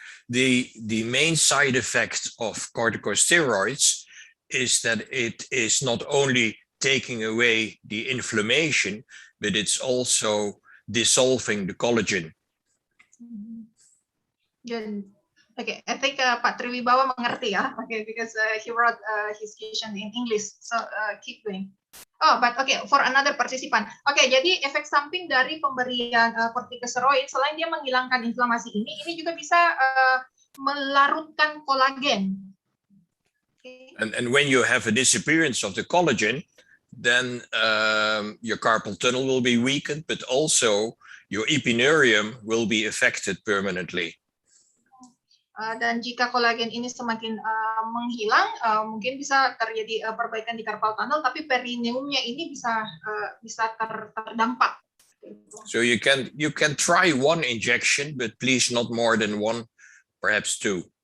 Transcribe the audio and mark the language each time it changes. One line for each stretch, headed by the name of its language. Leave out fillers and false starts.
English: The main side effect of corticosteroids is that it is not only taking away the inflammation, but it's also dissolving the collagen. Good. Okay, I think Pak Triwibawa
Indonesian: mengerti ya.
English: Okay, because he wrote his question in English. So keep going. Oh, but okay, for another participant.
Indonesian: Okay, jadi efek samping dari pemberian corticosteroid selain dia menghilangkan inflamasi ini juga bisa melarutkan kolagen. Okay.
English: And when you have a disappearance of the collagen, then your carpal tunnel will be weakened, but also your epineurium will be affected permanently.
Indonesian: Dan jika kolagen ini semakin menghilang, mungkin bisa terjadi perbaikan di carpal tunnel, tapi perineumnya ini bisa terdampak.
English: So you can try one injection, but please not more than one, perhaps two.